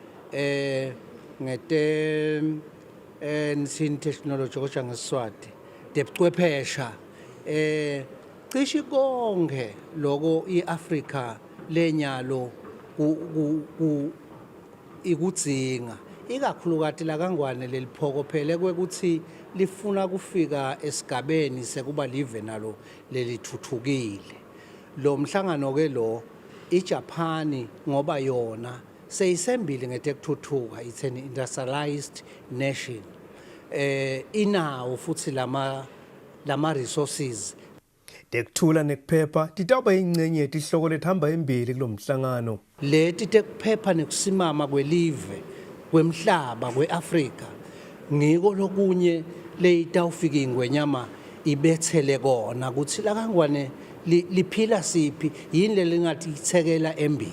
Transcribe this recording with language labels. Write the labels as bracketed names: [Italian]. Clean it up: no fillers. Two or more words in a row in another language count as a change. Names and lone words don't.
[Swati] nisini technology kodwa ngeSiswati tebuchwephesha cishe konke loko i-Afrika lenyalo ikudzinga ikakhulukati lakangwane leliphokophelele kwekuthi lifuna kufika esigabeni sekuba live nalo lelithuthukile. Lo mhlangano ke lo iJapan ngoba yona seyisembili ngetekuthuthuka, [English] it's an industrialized nation. [Swati] Inawo futhi lama resources. Tekuthula nekuphepha titawuba ingcenye yetihloko letihamba embili kulo mhlangano. Leti tekuphepha nekusimama kwelive kwemhlaba kweAfrika ngiko lokunye leyitawufika ingwenyama ibethele kona kuthi lakangwane liphila siphi yini lelingathi ithekela embili.